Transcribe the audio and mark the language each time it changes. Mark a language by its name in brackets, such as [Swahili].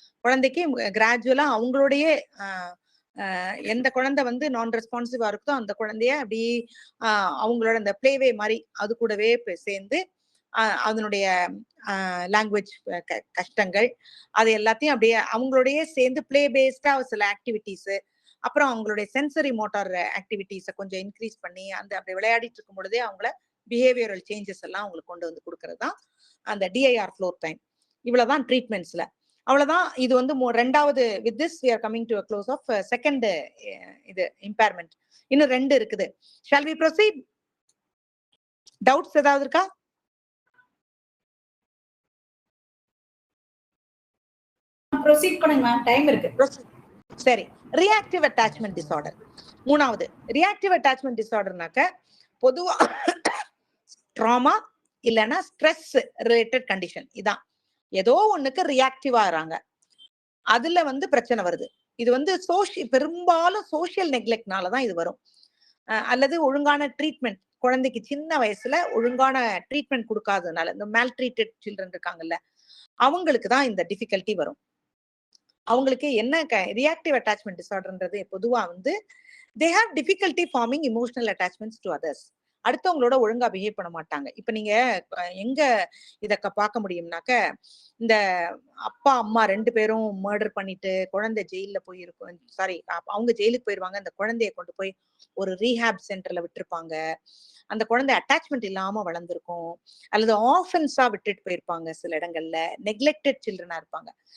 [Tamil] குழந்தைக்கு கிராஜுவலா அவங்களோடயே எந்த குழந்தை வந்து நான் ரெஸ்பான்சிவா இருக்குதோ அந்த குழந்தைய அப்படி அவங்களோட அந்த பிளேவே மாதிரி அது கூடவே சேர்ந்து அதனுடைய லாங்குவேஜ் கஷ்டங்கள் அது எல்லாத்தையும் அப்படியே அவங்களோடயே சேர்ந்து பிளே பேஸ்டா சில ஆக்டிவிட்டிஸ், அப்புறம் அவங்களுடைய சென்சரி மோட்டார் ஆக்டிவிட்டிஸை கொஞ்சம் இன்க்ரீஸ் பண்ணி அந்த அப்படி விளையாடிட்டு இருக்கும் பொழுதே அவங்கள பிஹேவியரல் சேஞ்சஸ் எல்லாம் அவங்களுக்கு கொண்டு வந்து கொடுக்கறது தான் அந்த DIR ஃப்ளோர் டைம். இவ்வளவுதான் ட்ரீட்மெண்ட்ஸ்ல. அவ்வளவுதான். இது வந்து 2வது. [English] with this we are coming to a close of second [Tamil] இது இம்பேர்மெண்ட். இன்னும் 2 இருக்குது. [English] Shall we proceed? [Tamil] டவுட்ஸ் ஏதாவது இருக்கா? ப்ரொசீட் பண்ணுங்க மேம், டைம் இருக்கு. சரி, ரியாக்டிவ் அட்டாச்மெண்ட் டிசார்டர். மூணாவது ரியாக்டிவ் அட்டாச்மெண்ட் டிசார்டர்னாக்க பொதுவா ட்ராமா இல்லைன்னா ஸ்ட்ரெஸ் ரிலேட்டட் கண்டிஷன், இதான் ஏதோ ஒண்ணுக்கு ரியாக்டிவ் ஆகுறாங்க, அதுல வந்து பிரச்சனை வருது. இது வந்து பெரும்பாலும் சோசியல் நெக்லெக்ட்னாலதான் இது வரும். அல்லது ஒழுங்கான ட்ரீட்மெண்ட், குழந்தைக்கு சின்ன வயசுல ஒழுங்கான ட்ரீட்மெண்ட் கொடுக்காததுனால, இந்த மேல் ட்ரீட்டட் சில்ட்ரன் இருக்காங்கல்ல, அவங்களுக்கு தான் இந்த டிஃபிகல்ட்டி வரும். அவங்களுக்கு என்ன ரியாக்டிவ் அட்டாச்மெண்ட் டிசார்டர்ன்றது பொதுவா வந்து [English] they have difficulty forming emotional attachments to others. [Tamil] அடுத்தவங்களோட ஒழுங்கா பிஹேவ் பண்ண மாட்டாங்க. இப்ப நீங்க எங்க இத பார்க்க முடியும்னாக்க, இந்த அப்பா அம்மா 2 பேரும் மர்டர் பண்ணிட்டு குழந்தை ஜெயில போய் இருக்கும், சாரி அவங்க ஜெயிலுக்கு போயிருவாங்க, அந்த குழந்தைய கொண்டு போய் ஒரு ரீஹாப் சென்டர்ல விட்டுருப்பாங்க, அந்த குழந்தை அட்டாச்மெண்ட் இல்லாம வளர்ந்துருக்கும், அல்லது ஆஃபன்ஸா விட்டுட்டு போயிருப்பாங்க, சில இடங்கள்ல நெக்லெக்டட் சில்ட்ரனா இருப்பாங்க.